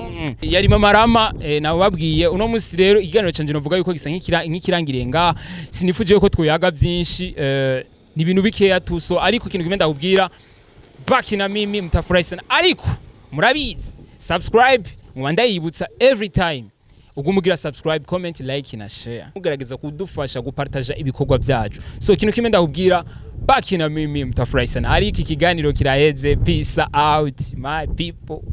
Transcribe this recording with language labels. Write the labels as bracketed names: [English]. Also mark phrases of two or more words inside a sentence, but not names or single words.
[Rundi] yari mama Rama nawe babwiye uno musi rero ikiganiro canje novuga yuko gisa nk'ikirangire nga sinifuje yuko twoyaga byinshi ni ibintu bikeya tuso ariko ikintu kimenda kubwira [Swahili] baki na mimi mtafurahi sana [Rundi] ariko murabizi subscribe mwanda yibutsa [English] every time [Rundi] ugumugira subscribe [English] comment like [Rundi] na share mugerageza kudufasha gupartager ibikorwa byacu so ikintu kimenda kubwira [Swahili] baki na mimi mtafurahi sana [Rundi] ariko ikiganiro kiraheze [English] peace out my people.